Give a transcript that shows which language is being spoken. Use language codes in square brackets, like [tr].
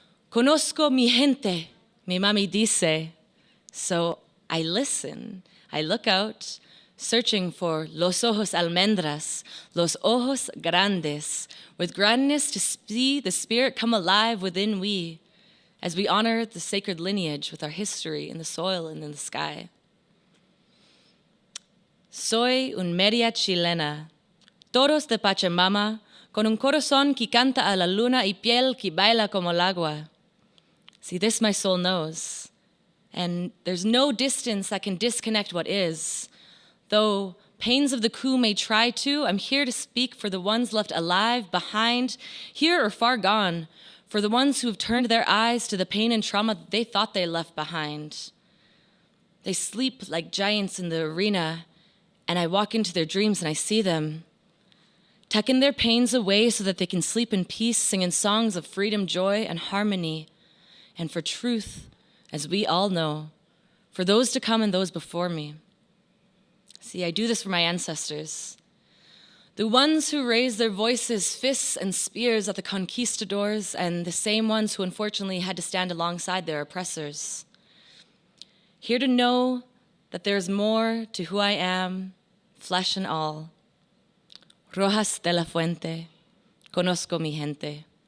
[es] Conozco mi gente, mi mami dice. [en] So I listen, I look out, searching for [es] los ojos almendras, los ojos grandes, [en] with grandness to see the spirit come alive within we, as we honor the sacred lineage with our history in the soil and in the sky. [es] Soy un media chilena, toros de Pachamama, con un corazón que canta a la luna y piel que baila como el agua. [en] See, this my soul knows, and there's no distance that can disconnect what is. Though pains of the coup may try to, I'm here to speak for the ones left alive, behind, here or far gone, for the ones who have turned their eyes to the pain and trauma they thought they left behind. They sleep like giants in the arena, and I walk into their dreams and I see them, tucking their pains away so that they can sleep in peace, singing songs of freedom, joy, and harmony, and for truth, as we all know, for those to come and those before me. See, I do this for my ancestors, the ones who raised their voices, fists, and spears at the conquistadors, and the same ones who unfortunately had to stand alongside their oppressors. Here to know that there's more to who I am, flesh and all. [es] Rojas de la Fuente, conozco mi gente.